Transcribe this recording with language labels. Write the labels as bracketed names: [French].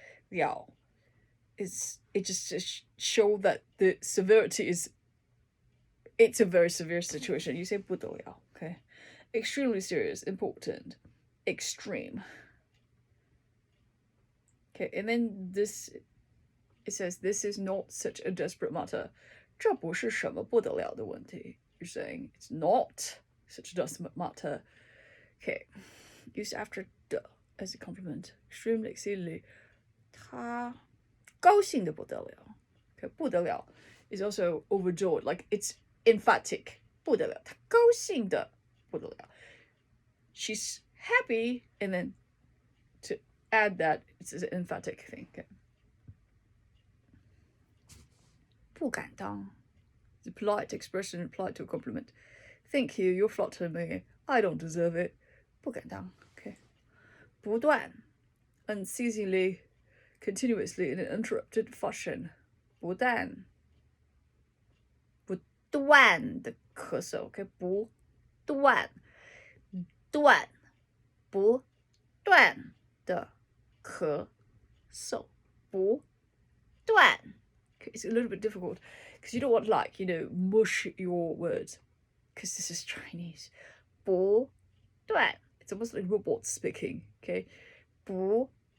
[English] 了 is it just to show that the severity is it's a very severe situation. You say 不得了 okay? Extremely serious, important, extreme. Okay, and then this it says this is not such a desperate matter. [Chinese] 这不是什么不得了的问题. [English] You're saying it's not such a desperate matter. Okay, used after 的 as a compliment. Extremely, exceedingly. [Chinese] 他高兴的不得了. [English] Okay, 不得了 is also overjoyed. Like it's emphatic. [Chinese] 不得了.他高兴的不得了. [English] She's happy, and then to add that, it's an emphatic thing. Okay. 不敢当 it's a polite expression applied to a compliment. Thank you, you're flattering me. I don't deserve it. 不敢当 okay. 不断 unceasingly, continuously, in an interrupted fashion. [Chinese] 不但不断的咳嗽 okay. 不断断不断的咳嗽不断 [English] okay, it's a little bit difficult because you don't want like mush your words because this is Chinese 不断 it's almost like robots speaking okay 不